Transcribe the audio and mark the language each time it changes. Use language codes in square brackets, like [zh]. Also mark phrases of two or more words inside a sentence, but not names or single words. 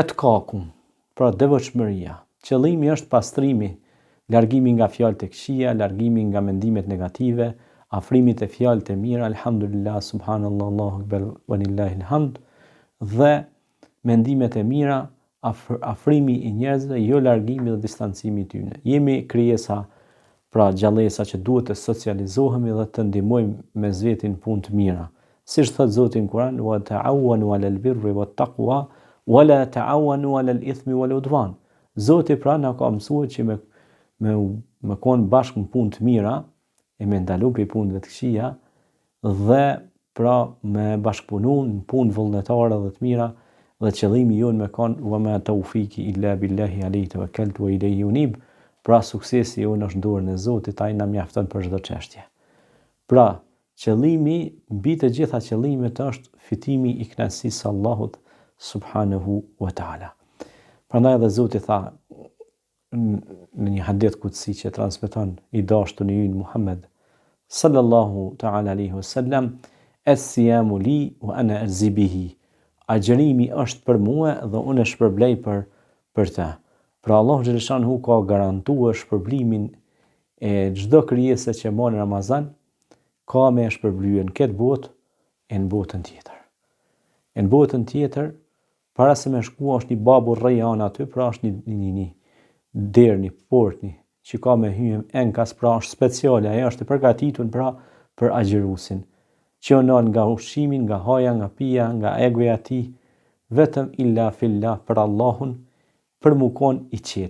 [sq] Etkakum, pra devotshmëria, qëllimi është pastrimi, largimi nga fjalët e këqija, largimi nga mendimet negative, afrimi te fjalët e mira, [ar] الحمد لله، سبحان الله، الله أكبر، ولله الحمد, [sq] dhe mendimet e mira, afrimi i njerëzve, jo largimi dhe distancimi i tyre. Jemi krijesa, pra gjallësa që duhet të socializohemi dhe të ndihmojmë mes vetin punë të mira. Siç thot Zoti në Kur'an, [ar] وتعاونوا على البر والتقوى ولا تعاونوا على الإثم والعدوان. [sq] Zoti pra na ka mësuar që me kon bashkë në punë të mira, e me ndalu për punëve të këqija, dhe pra me bashkëpunu në punë vullnetare dhe të mira, dhe qëllimi jonë me kon [ar] وما توفيقي إلا بالله عليه توكلت وإليه أنيب. [sq] Pra suksesi jonë është në dorën e Zotit, ai na mjafton për çdo çështje. Pra qëllimi mbi të gjitha qëllimet është fitimi i kënaqësisë së Allahut [ar] سبحانه وتعالى. [sq] Prandaj edhe Zoti tha në një [ar] حديث قدسي [sq] që transmeton i dashtuni ynë Muhammed [ar] صلى الله تعالى عليه وسلم, الصيام لي وأنا أجزي به. [sq] Agjërimi është për mua dhe unë e shpërblej për të. Pra Allahu xhaleshanhu ka garantuar shpërblimin e çdo krijese që mon Ramazan, ka me shpërblyer në këtë botë e në botën tjetër. E në botën tjetër, para se me shku është një [ar] باب الريان [sq] aty, pra është një derë, një portë, që ka me hyjë enkas, pra është speciale, ajo është e përgatitur pra për agjërusin, që onon nga ushqimin, nga haja, nga pija, nga egoja e tij, vetëm [ar] إلا لله, [sq] për Allahun, për mu kon i qetë.